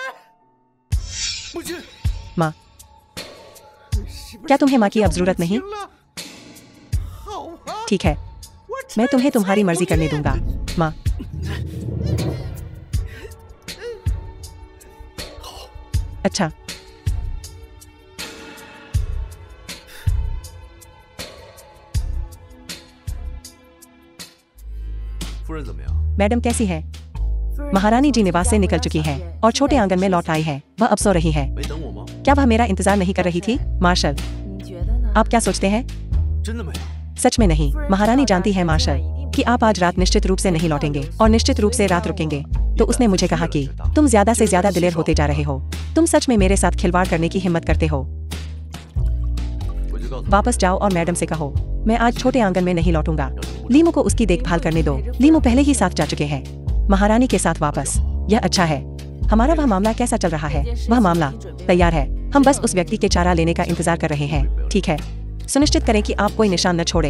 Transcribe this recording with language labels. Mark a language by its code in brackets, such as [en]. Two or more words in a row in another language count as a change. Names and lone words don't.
[hi] माँ, क्या तुम्हें माँ की अब जरूरत नहीं? ठीक है, मैं तुम्हें तुम्हारी मर्जी करने दूंगा, माँ। अच्छा, [zh] 夫人怎么样？ [hi] मैडम कैसी है? महारानी जी निवास से निकल चुकी हैं और छोटे आंगन में लौट आई है। वह अब सो रही है। [zh] 没等我吗？ [hi] क्या वह मेरा इंतजार नहीं कर रही थी? मार्शल, आप क्या सोचते हैं? [zh] 真的没有。 [hi] सच में नहीं। महारानी जानती है मार्शल कि आप आज रात निश्चित रूप से नहीं लौटेंगे और निश्चित रूप से रात रुकेंगे। तो उसने मुझे कहा कि तुम ज्यादा से ज्यादा दिलेर होते जा रहे हो। तुम सच में मेरे साथ खिलवाड़ करने की हिम्मत करते हो। [zh] 我就告诉你， [hi] वापस जाओ और मैडम से कहो मैं आज छोटे आंगन में नहीं लौटूंगा। लीमू को उसकी देखभाल करने दो। लीमू पहले ही साथ जा चुके हैं। महारानी के साथ वापस, यह अच्छा है। हमारा वह मामला कैसा चल रहा है? वह मामला तैयार है। हम बस उस व्यक्ति के चारा लेने का इंतजार कर रहे हैं। ठीक है, सुनिश्चित करें कि आप कोई निशान न छोड़े।